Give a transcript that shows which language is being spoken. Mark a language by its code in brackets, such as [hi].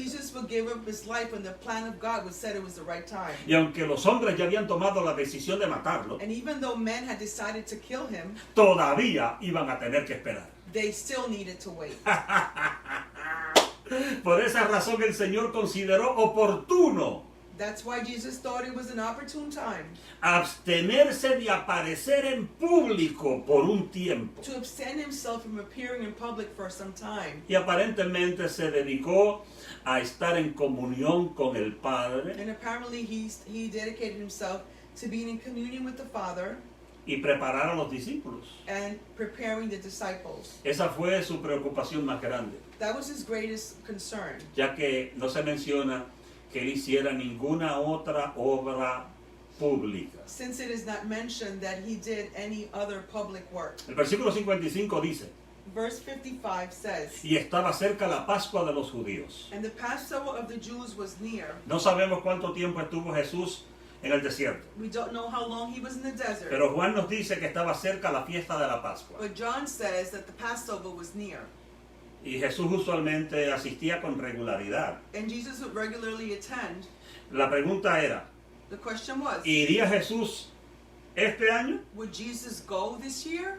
[en] Jesus would give up his life when the plan of God was said it was the right time. [es] Y aunque los hombres ya habían tomado la decisión de matarlo, [en] And even though men had decided to kill him, [es] todavía iban a tener que esperar. [en] they still needed to wait. [es] Por esa razón el Señor consideró oportuno [en] That's why Jesus thought it was an opportune time [es] abstenerse de aparecer en público por un tiempo. [en] to abstain himself from appearing in public for some time. [es] Y aparentemente se dedicó a estar en comunión con el Padre [en] And apparently he dedicated himself to being in communion with the Father [es] y preparar a los discípulos. [en] and preparing the disciples. [es] Esa fue su preocupación más grande, [en] That was his greatest concern, [es] ya que no se menciona que él hiciera ninguna otra obra pública. [en] since it is not mentioned that he did any other public work. [es] El versículo 55 dice, [en] Verse 55 says, [es] y estaba cerca la Pascua de los judíos. [en] and the Passover of the Jews was near. [es] No sabemos cuánto tiempo estuvo Jesús en el desierto, [en] We don't know how long he was in the desert, [es] pero Juan nos dice que estaba cerca la fiesta de la Pascua. [en] but John says that the Passover was near. [es] Y Jesús usualmente asistía con regularidad. [en] And Jesus would regularly attend. [es] La pregunta era, [en] The question was, [es] ¿iría Jesús este año? would Jesus go this year?